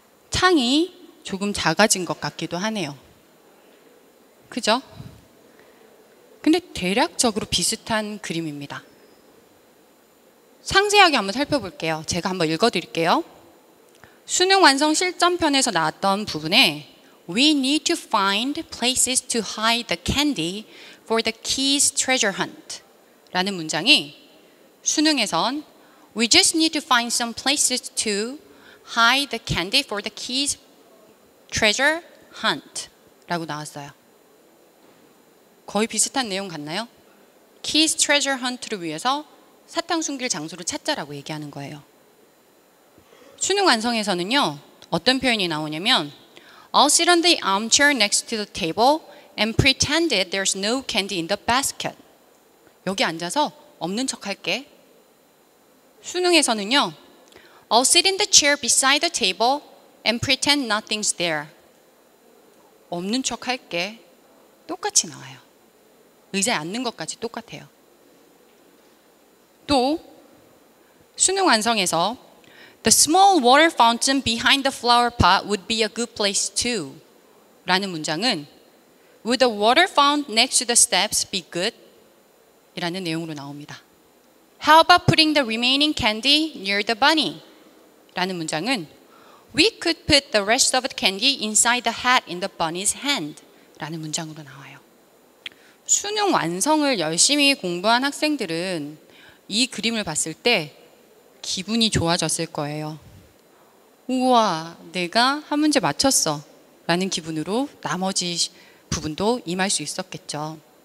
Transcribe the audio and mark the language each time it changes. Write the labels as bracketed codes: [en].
[ko] 창이 조금 작아진 것 같기도 하네요. 그죠? 근데 대략적으로 비슷한 그림입니다. 상세하게 한번 살펴볼게요. 제가 한번 읽어드릴게요. 수능 완성 실전편에서 나왔던 부분에 [en] We need to find places to hide the candy for the Keys treasure hunt [ko] 라는 문장이 수능에선 [en] We just need to find some places to hide the candy for the Keys treasure hunt [ko] 라고 나왔어요. 거의 비슷한 내용 같나요? Keys treasure hunt를 위해서 사탕 숨길 장소를 찾자라고 얘기하는 거예요. 수능 완성에서는요, 어떤 표현이 나오냐면 [en] I'll sit on the armchair next to the table and pretended there's no candy in the basket. [ko] 여기 앉아서 없는 척 할게. 수능에서는요, [en] I'll sit in the chair beside the table and pretend nothing's there. [ko] 없는 척 할게. 똑같이 나와요. 의자에 앉는 것까지 똑같아요. 또 수능 완성에서 [en] The small water fountain behind the flower pot would be a good place too. [ko] 라는 문장은 [en] Would the water fountain next to the steps be good? [ko] 이라는 내용으로 나옵니다. [en] How about putting the remaining candy near the bunny? [ko] 라는 문장은 [en] We could put the rest of the candy inside the hat in the bunny's hand. [ko] 라는 문장으로 나와요. 수능 완성을 열심히 공부한 학생들은 이 그림을 봤을 때 기분이 좋아졌을 거예요. 우와, 내가 한 문제 맞췄어. 라는 기분으로 나머지 부분도 임할 수 있었겠죠.